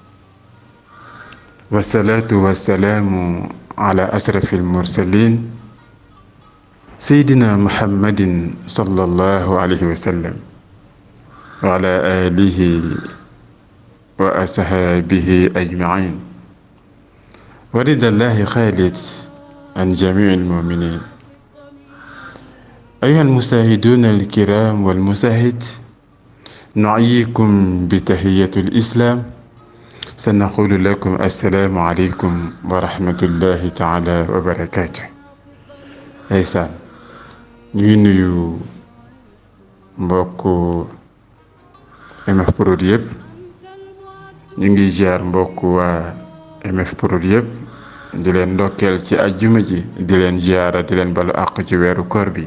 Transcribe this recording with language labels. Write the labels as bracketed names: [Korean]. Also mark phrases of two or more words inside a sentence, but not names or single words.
[Arabic] والصلاة والسلام على أشرف المرسلين سيدنا محمد صلى الله عليه وسلم وعلى آله وأصحابه أجمعين ورضا الله خالد عن جميع المؤمنين. أيها المشاهدون الكرام والمشاهد، نحييكم بتحية الإسلام، سنقول لكم السلام عليكم ورحمة الله تعالى وبركاته. [Wolof] ndeysaan ñuy nuyu mbokku MF Prod yëpp, ñu ngi jaar mbokku waa MF Prod yëpp, di leen ndokkeel ci àjjuma ji, di leen ziyaara, di leen balu àq ci weeru koor bi.